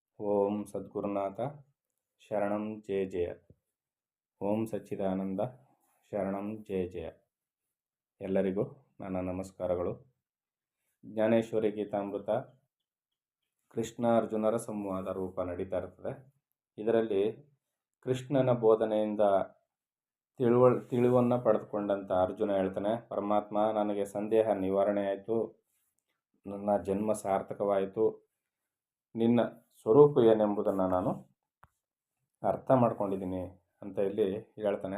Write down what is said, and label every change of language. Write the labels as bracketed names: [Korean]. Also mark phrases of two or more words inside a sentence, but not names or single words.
[Sanskrit] ಓಂ ಸದ್ಗುರುನಾಥ ಶರಣಂ ಜಯ ಜಯ. ಓಂ ಸಚ್ಚಿದಾನಂದ ಶರಣಂ ಜಯ ಜಯ. [Kannada] ಎಲ್ಲರಿಗೂ ನನ್ನ ನಮಸ್ಕಾರಗಳು. ಜ್ಞಾನೇಶ್ವರಿ ಗೀತಾಮೃತ ಕೃಷ್ಣ ಅರ್ಜುನರ ಸಂವಾದ ರೂಪ ನಡೀತಾ ಇರ್ತದೆ. ಇದರಲ್ಲಿ ಕೃಷ್ಣನ ಬೋಧನೆಯಿಂದ ತಿಳಿವನ್ನು ಪಡೆದುಕೊಂಡಂಥ ಅರ್ಜುನ ಹೇಳ್ತಾನೆ, ಪರಮಾತ್ಮ, ನನಗೆ ಸಂದೇಹ ನಿವಾರಣೆ ಆಯಿತು, ನನ್ನ ಜನ್ಮ ಸಾರ್ಥಕವಾಯಿತು, ನಿನ್ನ ಸ್ವರೂಪ ಏನೆಂಬುದನ್ನು ನಾನು ಅರ್ಥ ಮಾಡ್ಕೊಂಡಿದ್ದೀನಿ ಅಂತ ಇಲ್ಲಿ ಹೇಳ್ತಾನೆ.